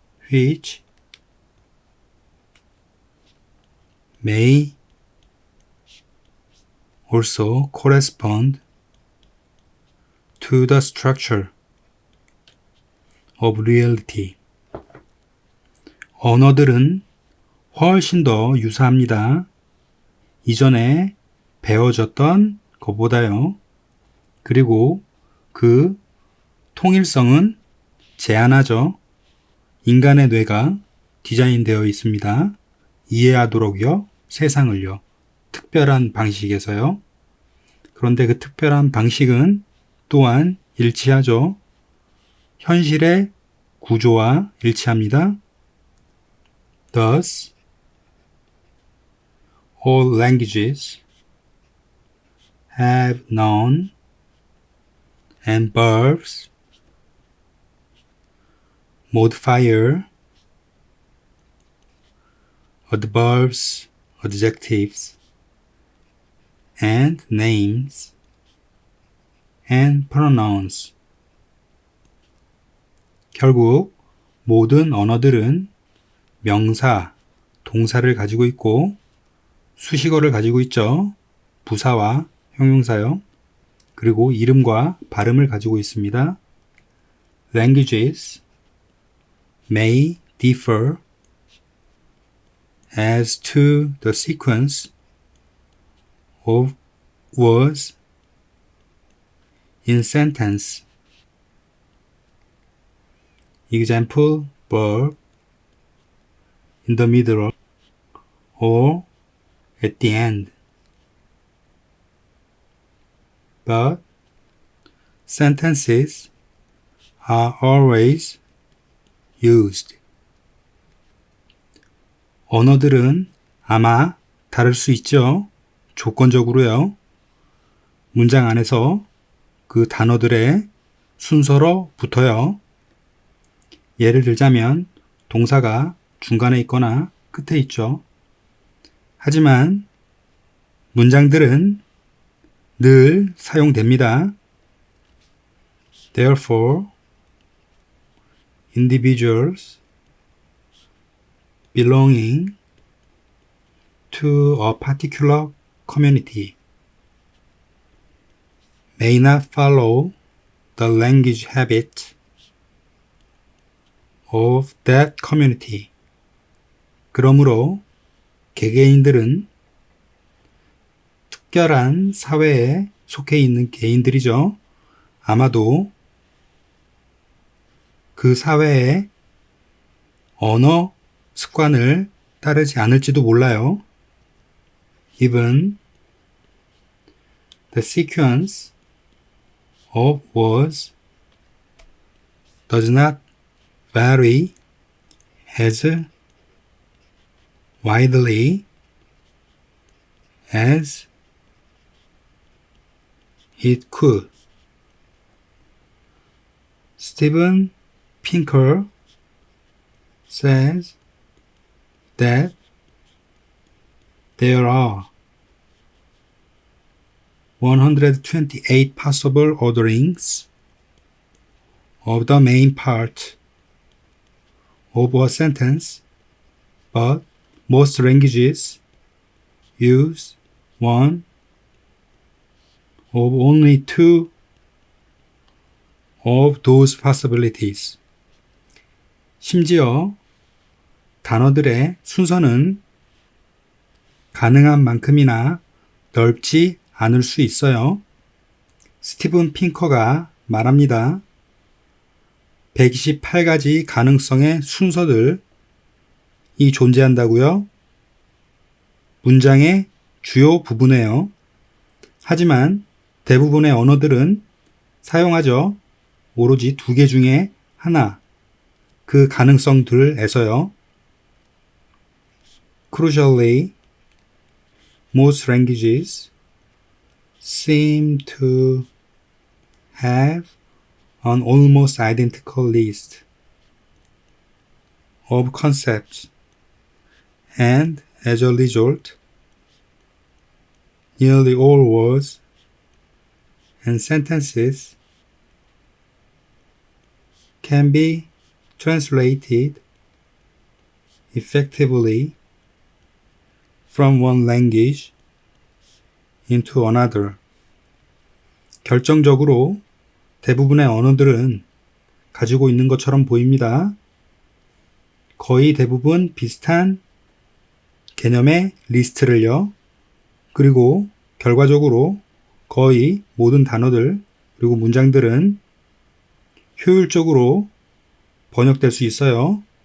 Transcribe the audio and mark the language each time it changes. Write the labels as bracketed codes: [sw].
[en] Which may also correspond to the structure of reality. [ko] 언어들은 훨씬 더 유사합니다. 이전에 배워졌던 것보다요. 그리고 그 통일성은 제한하죠. 인간의 뇌가 디자인되어 있습니다. 이해하도록요. 세상을요. 특별한 방식에서요. 그런데 그 특별한 방식은 또한 일치하죠. 현실의 구조와 일치합니다. [en] Thus, all languages have noun and verbs, modifier, adverbs, adjectives, and names, and pronouns. [ko] 결국 모든 언어들은 명사, 동사를 가지고 있고 수식어를 가지고 있죠. 부사와 형용사요. 그리고 이름과 발음을 가지고 있습니다. [en] Languages may differ as to the sequence of words in sentence. Example, verb, in the middle, or at the end. But sentences are always used. [ko] 언어들은 아마 다를 수 있죠. 조건적으로요. 문장 안에서 그 단어들의 순서로 붙어요. 예를 들자면 동사가 중간에 있거나 끝에 있죠. 하지만 문장들은 늘 사용됩니다. [en] Therefore, individuals belonging to a particular community may not follow the language habit of that community. [ko] 그러므로 개개인들은 특별한 사회에 속해 있는 개인들이죠. 아마도 그 사회의 언어 습관을 따르지 않을지도 몰라요. [en] Even the sequence of words does not vary as widely as it could. Steven Pinker says that there are 128 possible orderings of the main part of a sentence, but most languages use one of only two of those possibilities. [ko] 심지어 단어들의 순서는 가능한 만큼이나 넓지 않을 수 있어요. 스티븐 핑커가 말합니다. 128가지 가능성의 순서들이 존재한다고요? 문장의 주요 부분에요. 하지만 대부분의 언어들은 사용하죠. 오로지 두 개 중에 하나, 그 가능성들에서요. [en] Crucially, most languages seem to have an almost identical list of concepts, and as a result, nearly all words and sentences can be translated effectively from one language into another. [ko] 결정적으로 대부분의 언어들은 가지고 있는 것처럼 보입니다. 거의 대부분 비슷한 개념의 리스트를요. 그리고 결과적으로 거의 모든 단어들 그리고 문장들은 효율적으로 번역될 수 있어요.